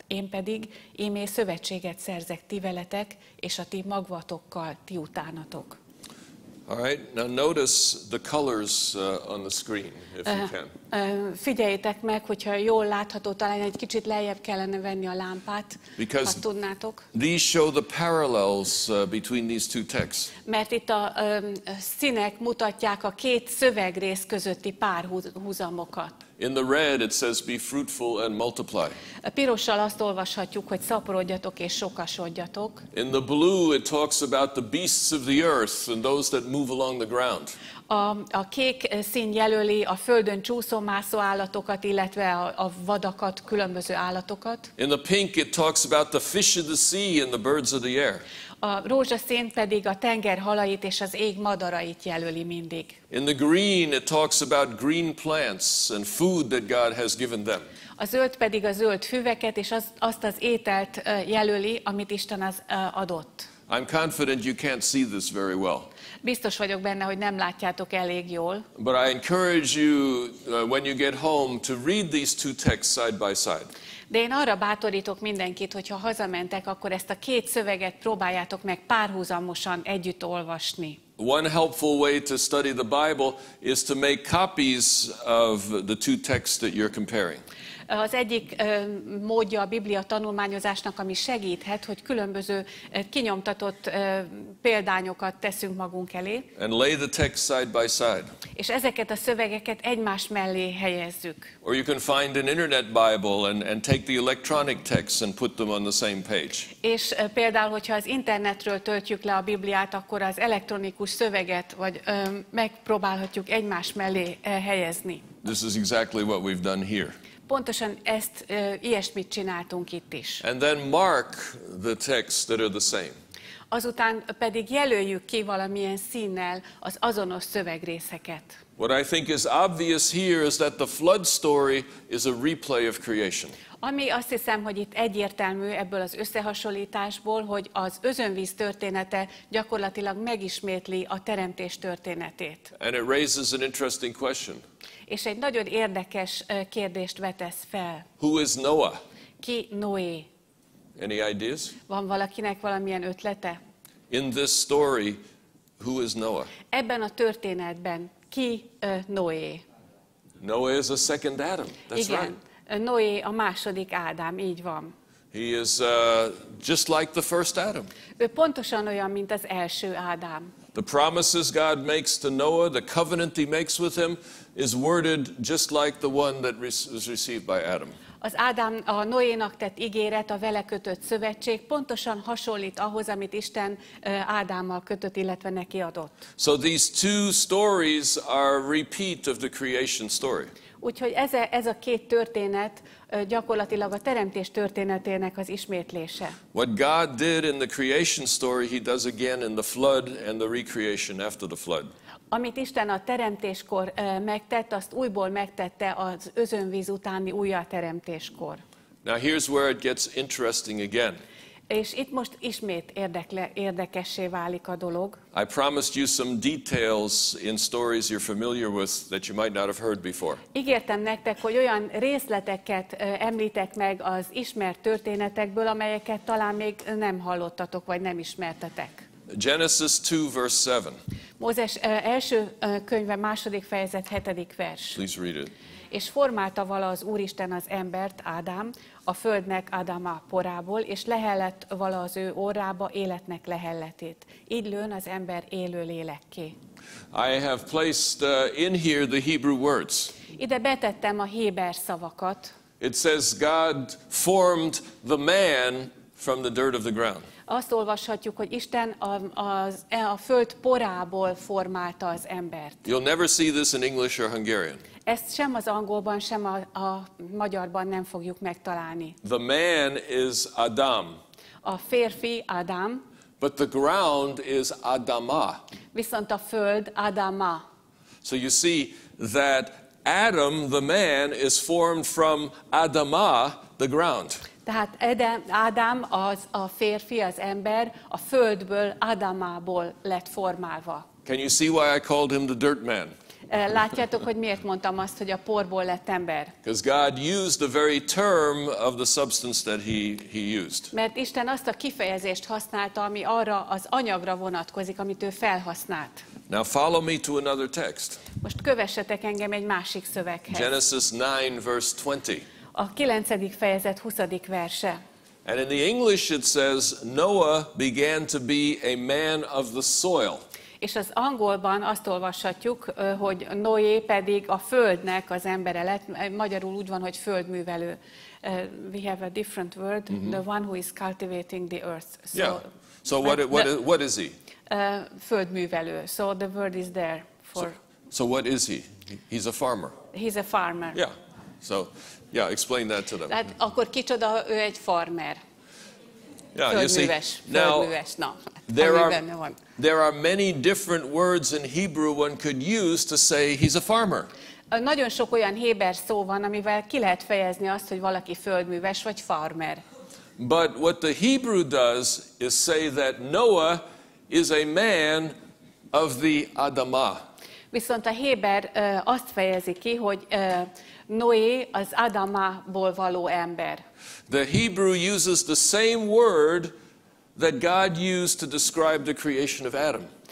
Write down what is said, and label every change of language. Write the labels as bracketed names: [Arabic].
[Hungarian] Én pedig ímé szövetséget szerzek ti veletek, és a ti magvatokkal ti utánatok. [English] All right, now notice the colors on the screen, if you can. [Hungarian] Figyeljétek meg, hogyha jól látható, talán egy kicsit lejjebb kellene venni a lámpát, ha tudnátok. [English] These show the parallels between these two texts. [Hungarian] Mert itt a színek mutatják a két szövegrész közötti párhuzamokat. [English] In the red it says be fruitful and multiply. [Hungarian] A pirossal azt olvashatjuk, hogy szaporodjatok és sokasodjatok. [English] In the blue it talks about the beasts of the earth and those that move along the ground. [Hungarian] A kék szín jelöli a földön csúszómászó állatokat, illetve a vadakat, különböző állatokat. [English] In the pink it talks about the fish of the sea and the birds of the air. [Hungarian] A rózsaszín pedig a tenger halait és az ég madarait jelöli mindig. [English] In the green it talks about green plants and food that God has given them. [Hungarian] A zöld pedig a zöld füveket és azt az ételt jelöli, amit Isten az adott. [English] I'm confident you can't see this very well. [Hungarian] Biztos vagyok benne, hogy nem látjátok elég jól. [English] But I encourage you when you get home to read these two texts side by side. [Hungarian] De én arra bátorítok mindenkit, hogyha hazamentek, akkor ezt a két szöveget próbáljátok meg párhuzamosan együtt olvasni. [English] One helpful way to study the Bible is to make copies of the two texts that you're comparing. [Hungarian] Az egyik módja a Biblia tanulmányozásnak, ami segíthet, hogy különböző kinyomtatott példányokat teszünk magunk elé. [English] And lay the text side by side. [Hungarian] És ezeket a szövegeket egymás mellé helyezzük. [English] Or you can find an internet Bible and take the electronic texts and put them on the same page. [Hungarian] És például, hogyha az internetről töltjük le a Bibliát, akkor az elektronikus szöveget megpróbálhatjuk egymás mellé helyezni. [English] This is exactly what we've done here. [Hungarian] Pontosan ilyesmit csináltunk itt is. [English] And then mark the texts that are the same. [Hungarian] Azután pedig jelöljük ki valamilyen színnel az azonos szövegrészeket. [English] What I think is obvious here is that the flood story is a replay of creation. [Hungarian] Ami azt hiszem, hogy itt egyértelmű ebből az összehasonlításból, hogy az özönvíz története gyakorlatilag megismétli a teremtés történetét. [English] And it raises an interesting question. [Hungarian] És egy nagyon érdekes kérdést vetesz fel. [English] Who is Noah? [Hungarian] Ki Noé? [English] Any ideas? [Hungarian] Van valakinek valamilyen ötlete? [English] In this story, who is Noah? [Hungarian] Ebben a történetben ki Noé? [English] Noah is a second Adam. That's [Hungarian] Igen, [English] right. [Hungarian] Noé a második Ádám, így van. [English] He is just like the first Adam. [Hungarian] Ő pontosan olyan, mint az első Ádám. [English] The promises God makes to Noah, the covenant he makes with him, is worded just like the one that was received by Adam. [Hungarian] Az Ádám, a Noénak tett ígéret, a vele kötött szövetség pontosan hasonlít ahhoz, amit Isten Ádámmal kötött, illetve neki adott. [English] So these two stories are a repeat of the creation story. [Hungarian] Úgyhogy ez a két történet gyakorlatilag a teremtés történetének az ismétlése. [English] What God did in the creation story, he does again in the flood and the recreation after the flood. [Hungarian] Amit Isten a teremtéskor megtett, azt újból megtette az özönvíz utáni újjáteremtéskor. [English] Now here's where it gets interesting again. [Hungarian] És itt most ismét érdekessé válik a dolog. [English] I promised you some details in stories you're familiar with that you might not have heard before. [Hungarian] Ígértem nektek, hogy olyan részleteket említek meg az ismert történetekből, amelyeket talán még nem hallottatok, vagy nem ismertetek. [English] Genesis 2 verse 7. [Hungarian] Mózes első könyve, második fejezet, 7. vers. [English] Please read it. [Hungarian] És formálta vala az Úristen az embert, Ádám, a földnek Ádáma porából, és lehellett vala az ő orrába életnek lehelletét. Így lőn az ember élő lélekké. [English] I have placed in here the Hebrew words. [Hungarian] Ide betettem a héber szavakat. [English] It says God formed the man from the dirt of the ground. [Hungarian] Azt olvashatjuk, hogy Isten a föld porából formálta az embert. [English] You'll never see this in English or Hungarian. [Hungarian] Ezt sem az angolban, sem a magyarban nem fogjuk megtalálni. [English] The man is Adam, [Hungarian] A férfi Ádám, [English] but the ground is Adama. [Hungarian] viszont a föld Adama. [English] So you see that Adam, the man, is formed from Adama, the ground. [Hungarian] Tehát Ádám, a férfi, az ember, a földből, Adamából lett formálva. [English] Can you see why I called him the dirt man? [Hungarian] Látjátok, hogy miért mondtam azt, hogy a porból lett ember? [English] Because God used the very term of the substance that he used. [Hungarian] Mert Isten azt a kifejezést használta, ami arra az anyagra vonatkozik, amit ő felhasznált. [English] Now follow me to another text. [Hungarian] Most kövessetek engem egy másik szöveghez. [English] Genesis 9 verse 20. [Hungarian] A 9. fejezet 20. verse. [English] And in the English it says, Noah began to be a man of the soil. [Hungarian] És az angolban azt olvashatjuk, hogy Noé pedig a földnek az embere lett. Magyarul úgy van, hogy földművelő. [English] We have a different word, the one who is cultivating the earth. So, Yeah. So what is he? Földművelő. So the word is there for. So what is he? He's a farmer. He's a farmer. Yeah. So yeah, explain that to them. [Hungarian] Tehát akkor kicsoda, ő egy farmer. [English] Yeah, you see. [Hungarian] Földműves. [English] Now [Hungarian] Földműves. Na, [English] there are many different words in Hebrew one could use to say he's a farmer. [Hungarian] Nagyon sok olyan héber szó van, amivel ki lehet fejezni azt, hogy valaki földműves vagy farmer. [English] But what the Hebrew does is say that Noah is a man of the Adamah. [Hungarian] Viszont a héber azt fejezi ki, hogy Noé az Adamából való ember. [English] The Hebrew uses the same word that God used to describe the creation of Adam.